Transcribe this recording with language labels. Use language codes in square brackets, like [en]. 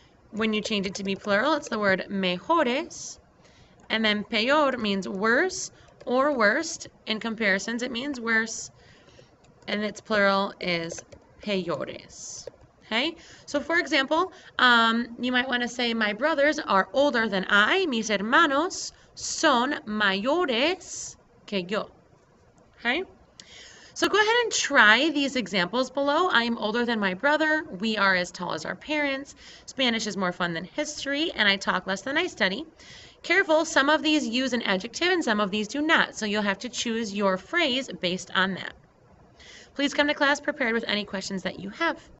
[en] When you change it to be plural, it's the word mejores. And then peor means worse or worst. In comparisons, it means worse. And its plural is peores. Okay, so for example, you might want to say, my brothers are older than I. [es] Mis hermanos son mayores que yo. [en] Okay, so go ahead and try these examples below. I am older than my brother. We are as tall as our parents. Spanish is more fun than history, and I talk less than I study. Careful, some of these use an adjective and some of these do not, so you'll have to choose your phrase based on that. Please come to class prepared with any questions that you have.